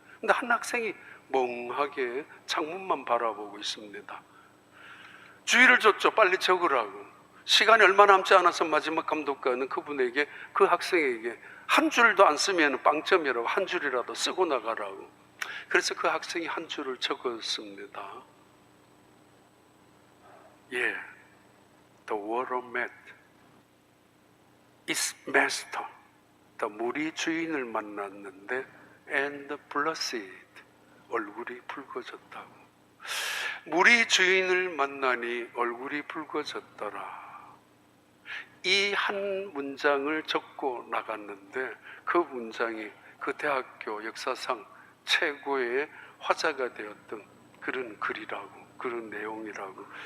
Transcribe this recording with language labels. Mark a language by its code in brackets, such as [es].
[ko] 근데 한 학생이 멍하게 창문만 바라보고 있습니다. 주의를 줬죠. 빨리 적으라고. 시간이 얼마 남지 않아서 마지막 감독관은 그분에게, 그 학생에게 한 줄도 안 쓰면 빵점이라고, 한 줄이라도 쓰고 나가라고. 그래서 그 학생이 한 줄을 적었습니다. [en] The water met its master. [ko] 물이 주인을 만났는데 [en] and blessed, [ko] 얼굴이 붉어졌다고. 물이 주인을 만나니 얼굴이 붉어졌더라. 이 한 문장을 적고 나갔는데 그 문장이 그 대학교 역사상 최고의 화자가 되었던 그런 글이라고, 그런 내용이라고.